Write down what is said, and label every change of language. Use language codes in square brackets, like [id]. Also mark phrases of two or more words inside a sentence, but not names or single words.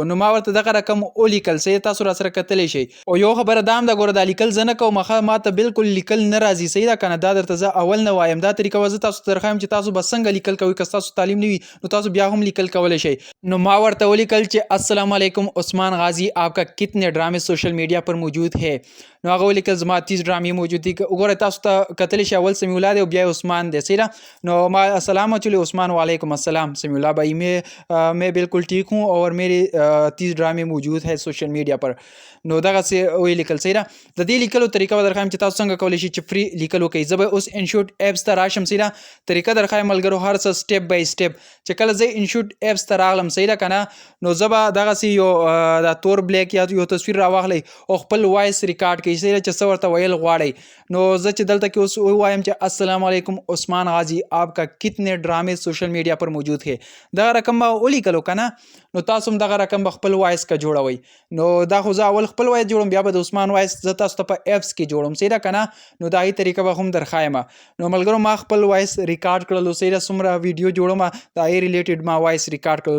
[ps] نو ما ورته دغه رقم ولیکل، صحیح تاسو را سره کتلی شئ. او یو خبره دا هم ده ګوره دا لیکل زه نه کوم، ما ته بالکل لیکل نه راځي صحیح ده که نه، دا درته زه اول نه وایم. دا طریقه به زه تاسو ته درښایم چې تاسو به څنګه لیکل کوئ. که ستاسو تعلیم نه وي نو تاسو بیا هم لیکل کولی شئ. نو ما ورته ولیکل چې [ar] السلام علیکم [ps] عثمان غازی، [ur] آپکا کتنے ڈرامے سوشل میڈیا پر موجود ہے. [ps] نو هغه ولیکل زما 30 ड्रामे موجود دي. وګورئ تاسو ته کتلی شئ اول سمیع الله دی او بیا عثمان دی صحیح ده. نو ما السلام چلی عثمان [ar] وعلیکم السلام [ps] سمیع الله بھائی، [ur] میں بالکل ٹھیک ہوں اور میرے 30 ڈرامے موجود ہے سوشل میڈیا پر. [ps] نو دغسې ولیکل صحیح ده. د دې لیکلو طریقه به درښایم چې تاسو څنګه کولی شئ چې فری لیکل وکړئ. زه به اوس انشوټ ایپس ته راشم صحیح ده. طریقه درښایم ملګرو هر څه [en] step by step. [ps] چې کله زه انشوټ ایپس ته راغلم صحیح ده که نه، نو زه به دغسې یو دا تور بلیک یا یو تصویر راواخلئ او خپل وایس ریکارډ کړئ صحیح ده چې څه ورته ویل غواړئ. نو زه چې دلته کې اوس ووایم چې [ar] السلام علیکم [ps] عثمان غازی، [ur] آپکا کتنے ڈرامے سوشل میڈیا پر موجود ہے، [ps] دغه رقم به ولیکلو که نه، نو تاسو هم دغه رقم به خپل وایس که جوړوئ. نو دا خو زه اول خپل وایس جوړم، بیا به د عثمان وایس زه تاسو ته په ایپس کې جوړم صحیح ده که نه. نو د هغې طریقه به هم درښایم. نو ملګرو ما خپل وایس ریکارډ کړلو صحیح ده، څومره ویډیو جوړم د هغې ریلیټډ ما وایس ریکارډ کړلو.